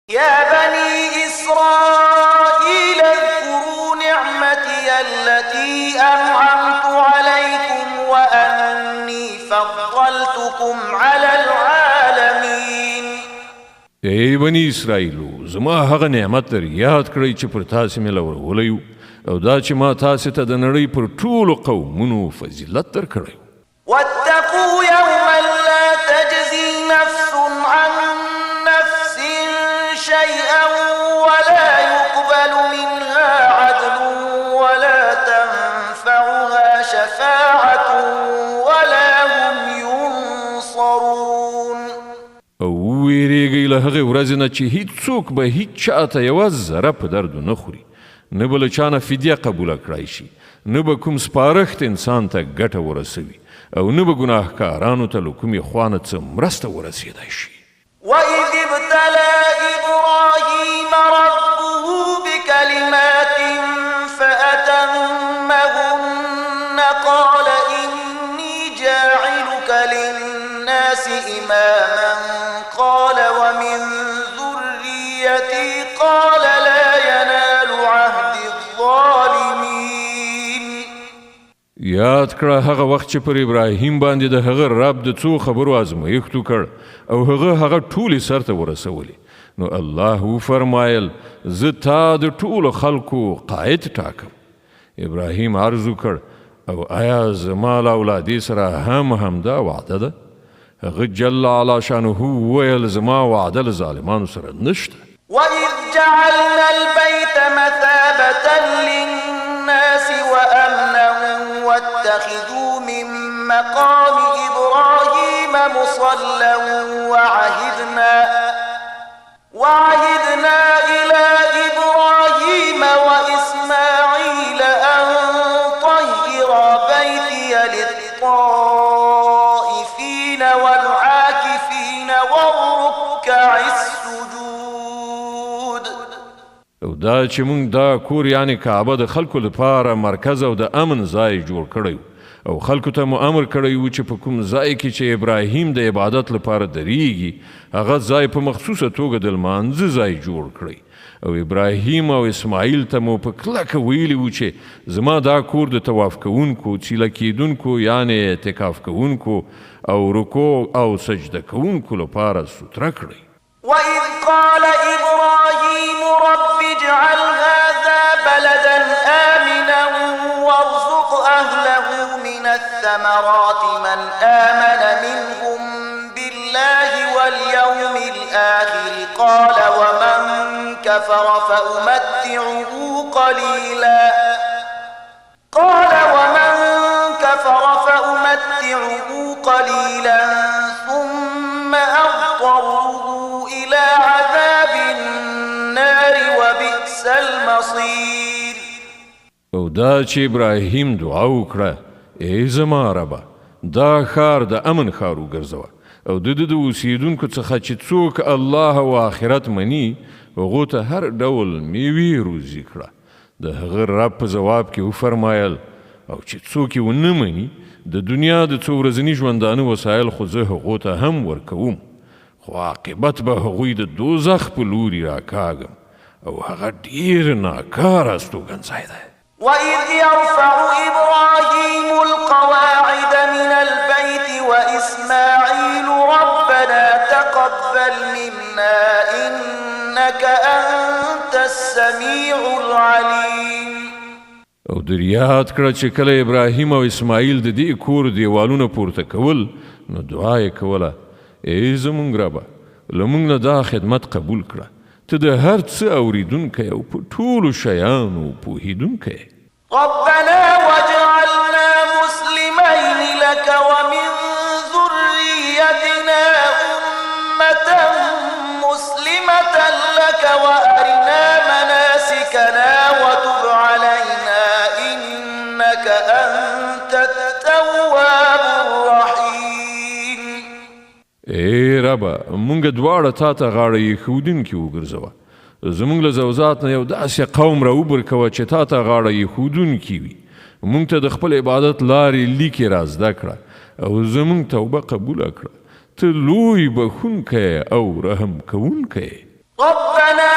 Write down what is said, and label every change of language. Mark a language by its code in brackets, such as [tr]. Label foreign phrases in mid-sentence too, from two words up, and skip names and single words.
[ar] يا بني إسرائيل اذكروا نعمتي التي أنعمت عليكم وأني فضلتكم على العالمين. [ps] ای بنی اسرائیلو، زما هغه نعمت در یاد کړئ چې پر تاسې مې لورولی او دا چې ما تاسې ته د نړۍ پر ټولو قومونو فضیلت درکړی. [ar] واتقوا يوما لا تجزي نفس عن نفس شيئا ولا يقبل منها عدل ولا تنفعها شفاعة ولا هم ينصرون. [ps] او ویریږئ له هغې ورځې نه چې هیڅوک به هیڅ چاته یوه ذره په دردو نه خوري، نه به له چانه فدیه قبوله کړای شي، نه به کوم سپارښت انسان ته ګټه ورسوي او نه به ګناهکارانو ته له کومې خوا نه څه مرسته ورسېدای شي. [ar] وإذ ابتلى إبراهيم ربه بكلمات فأتمهن قال إني جاعلك للناس إماما قال ومن ذريتي قال لا ينال عهد الظالمين. [ps] یاد کړه هغه وخت چې پر ابراهیم باندې د هغه رب د څو خبرو ازمایښت وکړ او هغه ټولې سرته ورسولې، نو الله وفرمایل زه تا د ټولو خلکو قائد ټاکم. ابراهیم عرض وکړ او آیا زما له اولادې سره همدا وعده ده؟ هغه [ar] جل علا شانه [ps] وویل زما وعده له ظالمانو سره نشته. [ar] وإذ جعلنا البيت مثابة للناس وأمنا واتخذوا من مقام إبراهيم مصلى وعهدنا إلى إبراهيم وإسماعيل أن طهرا بيتي للطائفين والعاكفين والركع السجود. [ps] او دا چې موږ دا کور یعنی کعبه د خلکو لپاره مرکز او د امن ځای جوړ کړی او خلکو ته مو امر کړی و چې په کوم ځای کې چې ابراهیم د عبادت لپاره درېږي هغه ځای په مخصوصه توګه د لمانځه ځای جوړ کړی. او ابراهیم او اسماعیل ته مو په کلکه ویلي و چې زما دا کور د طواف کوونکو، چیله کیدونکو یعنی اعتکاف کوونکو او رکوع او سجده کوونکو لپاره سوتره کړی. [ar] وإذ قال إبراهيم رب اجعل هذا بلدا آمنا وارزق أهله من الثمرات من آمن منهم بالله واليوم الآخر قال ومن كفر فأمتعه قليلا ثم أضطره إلى عذاب النار وبئس المصير. [ps] او دا چې ابراهیم دعا وکړه ای زما ربه دا ښار د امن ښار وګرځوه او د اوسیدونکو څخه چې څوک الله او آخرت مني هغو ته هر ډول میوې روزي کړه. د هغه رب په ځواب کې وفرمایل او چې څوک یې ونه مني د دنیا د څو ورځني ژوندانه وسایل خو زه هغو ته هم ورکوم، خو عاقبت به هغوی د دوزخ په لوري راکاږم او هغه ډېر ناکاره استوګنځای دی. [ar] وإذ يرفع إبراهيم القواعد من البيت وإسماعيل ربنا تقبل منا إنك أنت السميع العليم. [ps] او در یاد کړه چې کله ابراهیم او اسماعیل د دې کور دیوالونه پورته کول نو دعا یې کوله ای زمونږ ربه له موږ نه دا خدمت قبول کړه، ته د هر څه اوریدونکی او په ټولو شیانو پوهیدونکی. [ar] ربنا واجعلنا مسلمين لك ومن ذريتنا أمة مسلمة لك وأرنا مناسكنا وتب علينا إنك أنت التواب الرحيم. [ps] ای ربه مونږ دواړه تا ته غاړه ایښودونکي وګرځوه، زمونږ له زوزات نه یو داسې قوم راوبرکوه چې تا ته غاړه ایښودونکي وي. مونږ ته د خپل عبادت لارې لیکې را زده کړه او زمونږ توبه قبوله کړه، ته لوی بخونکی او رحم کوونکی. [ar] ربنا